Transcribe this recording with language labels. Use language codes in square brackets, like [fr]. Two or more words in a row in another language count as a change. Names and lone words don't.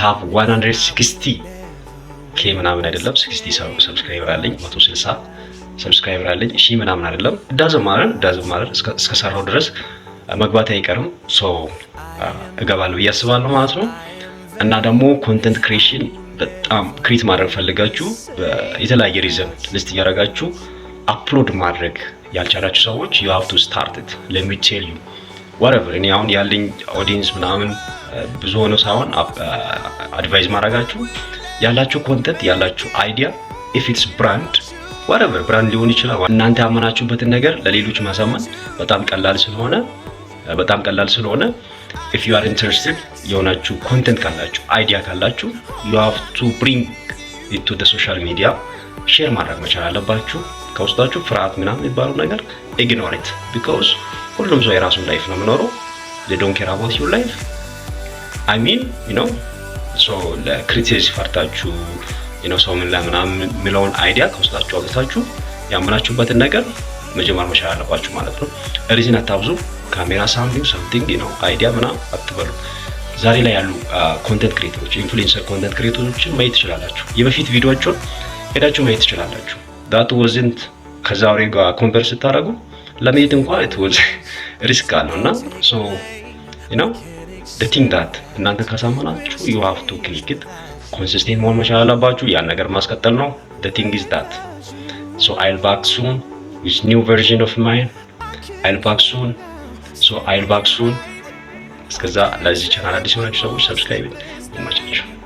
[am] ሃቭ 160 ኬ ምናምን አይደለም 60 ሰብስክራይበር አለኝ 160 ሰብስክራይበር አለኝ። እሺ ምናምን አይደለም [en] doesn't matter [am] እስከሰራው ድረስ መግባት አይቀርም። ሶ እገባለሁ ብዬ አስባለሁ ማለት ነው። እና ደግሞ [en] content creation [am] በጣም ክሪኤት ማድረግ ፈልጋችሁ የተለያየ [en] reason list [am] እያደረጋችሁ አፕሎድ ማድረግ ያልቻላችሁ ሰዎች [en] you have to start it. let me tell you whatever [am] እኔ አሁን ያለኝ ኦዲየንስ ምናምን ብዙ ሆኖ ሳይሆን አድቫይዝ ማድረጋችሁ ያላችሁ ኮንቴንት ያላችሁ አይዲያ [en] if it's brand whatever [am] ብራንድ ሊሆን ይችላል። እናንተ ያመናችሁበትን ነገር ለሌሎች ማሳመን በጣም ቀላል ስለሆነ [en] if you are interested [am] የሆናችሁ ኮንቴንት ካላችሁ አይዲያ ካላችሁ [en] you have to bring it to the social media [am] ሼር ማድረግ መቻል አለባችሁ። ከውስጣችሁ ፍርሃት ምናምን የሚባለው ነገር [en] ignore it because [am] ሁሉም ሰው የራሱን ላይፍ ነው የሚኖረው። [en] they don't care about your life. I mean you know so [am] ለክሪቲሲዝም ፈርታችሁ ሰው ምን ለምናምን የሚለውን አይዲያ ከውስጣችሁ አውጥታችሁ ያመናችሁበትን ነገር መጀመር መቻል አለባችሁ ማለት ነው። ሪዝን አታብዙ። [en] camera something [am] አይዲያ ምናምን አትበሉ። ዛሬ ላይ ያሉ ኮንቴንት ክሬተሮች ኢንፍሉዌንሰር ኮንቴንት ክሬተሮችን ማየት ትችላላችሁ። የበፊት ቪዲዮዎችን ሄዳችሁ ማየት ትችላላችሁ። [en] that wasn't [am] ከዛሬ ጋር ኮምፔር ስታደርጉ ለማየት እንኳን [en] it was [am] ሪስክ አለውና [en] so the thing that [am] እናንተ ካሳመናችሁ [en] you have to click it [am] ኮንሲስተንት መሆን መቻል አለባችሁ። ያን ነገር ማስቀጠል ነው። [en] the thing is that so I'll back soon with new version of mine. I'll back soon. [am] እስከዛ ለዚህ ቻናል አዲስ የሆናችሁ ሰዎች ሰብስክራይብ ይመቻችሁ።